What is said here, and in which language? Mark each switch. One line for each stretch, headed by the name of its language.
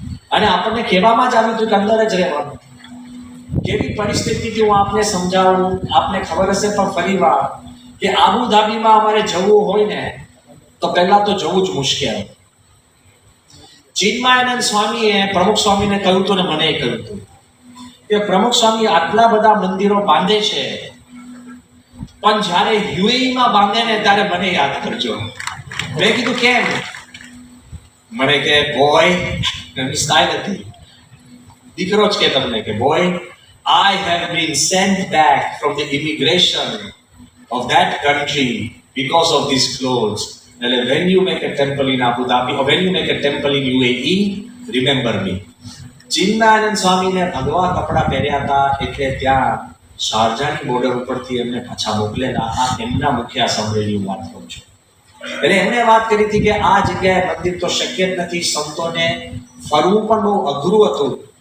Gujarati: અને આપણને કહેવામાં જ આવ્યું હતું કે અંદર જ રહેવાનું. કેવી પરિસ્થિતિથી હું આપને સમજાવું, આપને ખબર હશે પણ ફરીવાર કે આબુધાબીમાં અમારે જવું હોય ને તો પહેલા તો જવું જ મુશ્કેલ. ચિન્મયાનંદ સ્વામીએ પ્રમુખ સ્વામીને કહ્યું હતું ને મને કહ્યું હતું કે પ્રમુખ સ્વામી આટલા બધા મંદિરો બાંધે છે પણ જ્યારે યુએઈમાં બાંધે ને ત્યારે મને યાદ કરજો. મેં કીધું કેમ? મને કે બોય, એની સ્ટાઇલ હતી, દીકરો જ કે તમને કે boy,
English: I have been sent back from the immigration of that country because of these clothes. And when you make a temple in Abu Dhabi or when you make a temple in UAE, remember me.
Gujarati: Chinmayanand સ્વામીને ભગવા કપડા પહેર્યા હતા એટલે ત્યાં શારજાની border ઉપરથી એમને પાછા મોકલેલા. આ એમના મુખ્ય સંભળેલી વાત કરું છું. એટલે એમણે વાત કરી હતી કે આ જગ્યાએ મંદિર તો શક્ય જ નથી, સંતોને ફરવું પણ બહુ અઘરું હતું.